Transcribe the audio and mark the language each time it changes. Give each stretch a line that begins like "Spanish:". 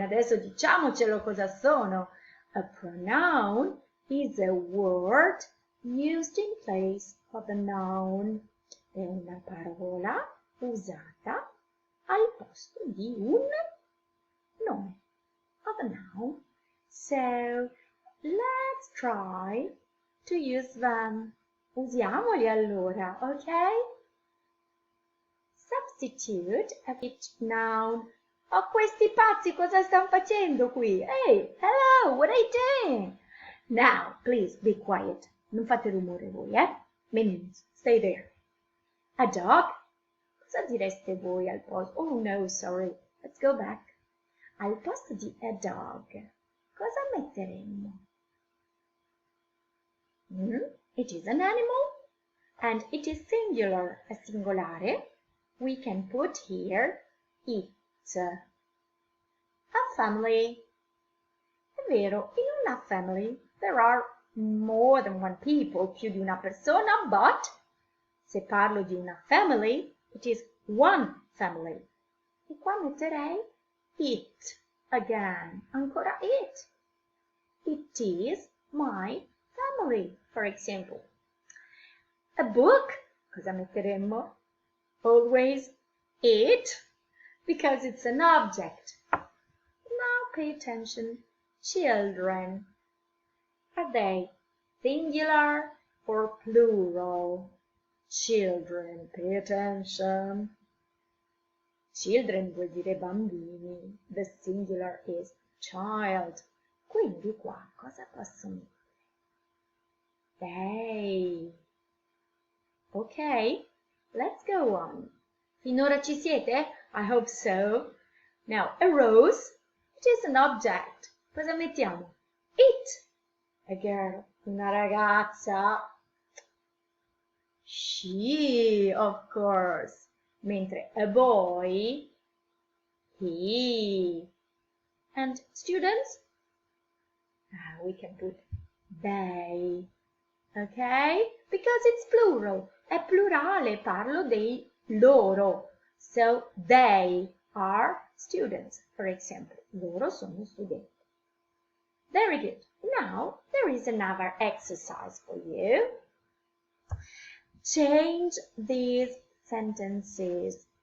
Italian: Adesso diciamocelo cosa sono.
English: A pronoun is a word used in place of a noun.
Italian: È una parola usata al posto di un nome,
English: of a noun. So, let's try to use them.
Italian: Usiamoli allora, ok?
English: Substitute a which noun.
Italian: Oh, questi pazzi cosa stanno facendo qui?
English: Hey, hello, what are you doing? Now, please be quiet.
Italian: Non fate rumore voi, eh?
English: Minions, stay there. A dog?
Italian: Cosa direste voi al posto?
English: Oh no, sorry. Let's go back.
Italian: Al posto di a dog, cosa metteremmo?
English: It is an animal and it is singular, a singolare. We can put here it. A family.
Italian: È vero, in una
English: family there are more than one people,
Italian: più di una persona,
English: but
Italian: se parlo di una
English: family, it is one family. E qua metterei it again, ancora it. It is my family, for example. A book,
Italian: cosa metteremmo?
English: Always it, because it's an object. Now pay attention. Children. Are they singular or plural? Children, pay attention. Children
Italian: vuol dire bambini.
English: The singular is child.
Italian: Quindi qua cosa posso mettere?
English: They. Ok, let's go on.
Italian: Finora ci siete?
English: I hope so. Now, a rose, it is an object.
Italian: Cosa mettiamo?
English: It. A girl,
Italian: una ragazza.
English: She, of course. Mentre a boy, he. And students, we can put they, okay? Because it's plural.
Italian: È plurale, parlo dei loro.
English: So they are students, for example.
Italian: Loro sono studenti.
English: Very good. Now there is another exercise for you. Change these sentences.